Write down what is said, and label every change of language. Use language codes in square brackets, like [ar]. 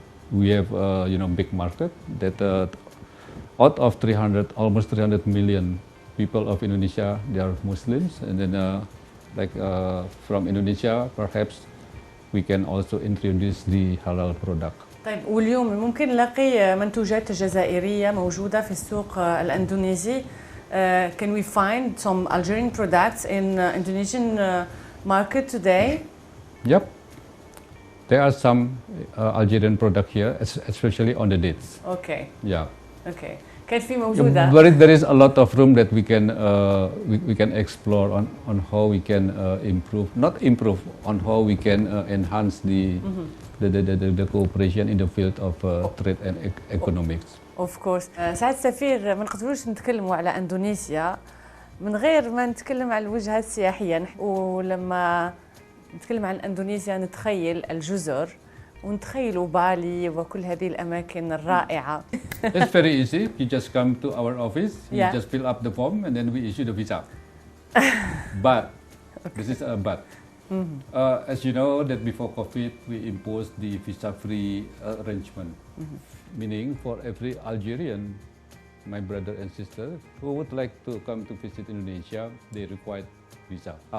[en] We have big market that out of almost 300 million people of Indonesia, they are Muslims, and then like from Indonesia, perhaps we can also introduce the halal product. [ar] طيب واليوم ممكن نلاقي منتوجات جزائرية موجودة في السوق الأندونيسي. [en] Can we find some Algerian products in Indonesian market today? Yep. There are some Algerian product here, especially on the dates. Okay. Yeah. [ar] Okay. كان في موجودة. [en] But there is a lot of room that we can explore on how we can improve on how we can enhance the cooperation in the field of trade and economics. Of course. [ar] سعادة السفير ما نقدروش نتكلموا على اندونيسيا من غير ما نتكلم على الوجهة السياحية، ولما نتكلم عن اندونيسيا نتخيل الجزر ونتخيلوا بالي وكل هذه الأماكن الرائعة. [en] It's very easy. You just come to our office, you Yeah. just fill up the form, and then we issue the visa. But, this is a but. As you know, that before COVID, we imposed the visa-free arrangement, meaning for every Algerian, my brother and sister, who would like to come to visit Indonesia, they require visa.